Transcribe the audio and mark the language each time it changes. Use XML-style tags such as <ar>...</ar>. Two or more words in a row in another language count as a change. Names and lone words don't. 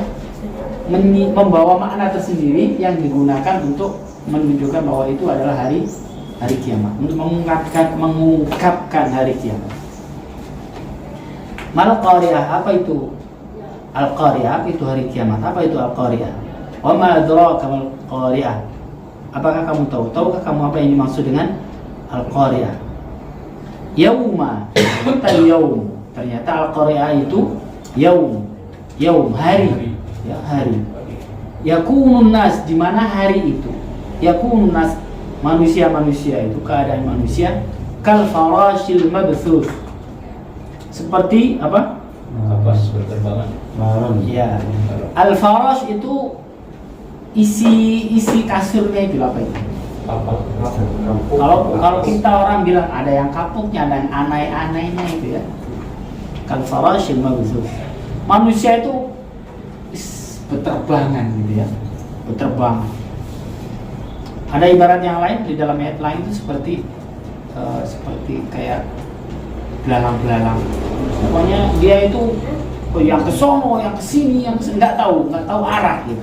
<id>Membawa makna tersendiri yang digunakan untuk menunjukkan bahwa itu adalah hari kiamat, untuk mengungkapkan hari kiamat. Mal-Qari'ah, apa itu Al-Qari'ah? Itu hari kiamat. Apa itu Al-Qari'ah?</id> <ar>وما أدراك ما القارعة?</ar> <id>Apakah kamu tahu? Tahukah kamu apa yang dimaksud dengan Al-Qari'ah?</id> <ar>يوم، يوم.</ar> <id>Ternyata Al-Qari'ah itu yaum, hari. Ya, hari.</id> <ar>يكون الناس,</ar> <id>di mana hari itu?</id> <ar>يكون الناس,</ar> <id>manusia itu, keadaan manusia</id> <ar>كالفراش المبثوث.</ar> <id>Seperti apa? Kapas berterbangan. Narun. Ya. Al farash itu isi kasurnya itu apa itu? Apa? Kalau kita orang bilang ada yang kapuknya dan aneh-anehnya itu ya.</id> <ar>كالفراش المبثوث.</ar> <id>Manusia itu beterbangan gitu ya. Beterbangan. Ada ibarat yang lain di dalam ayat lain itu seperti kayak belalang-belalang. Pokoknya dia itu yang ke sono, yang ke sini, yang nggak tahu arah gitu.</id>